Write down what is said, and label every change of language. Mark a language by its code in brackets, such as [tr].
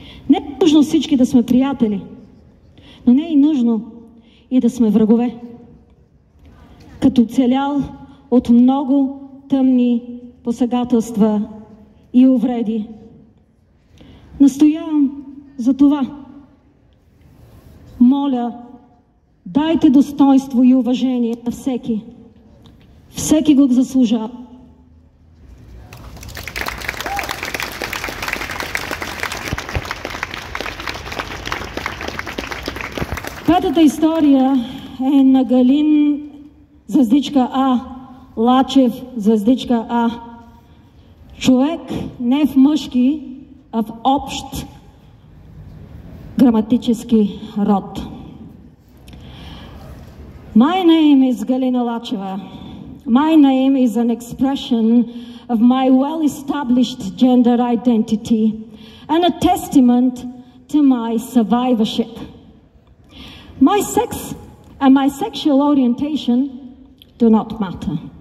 [bg] Не е нужно всички да сме приятели, но не е и нужно и да сме врагове. Като оцелял от много тъмни посегателства и увреди. Настоявам за това. Моля, дайте достоинство и уважение на всеки. Всеки го заслужава. Петата история е на Галин, звездичка А, Лачев, звездичка А. Човек не в мъжки, а в общ граматически род. [en] My name is Galina Lacheva. My name is an expression of my well-established gender identity and a testament to my survivorship. My sex and my sexual orientation do not matter.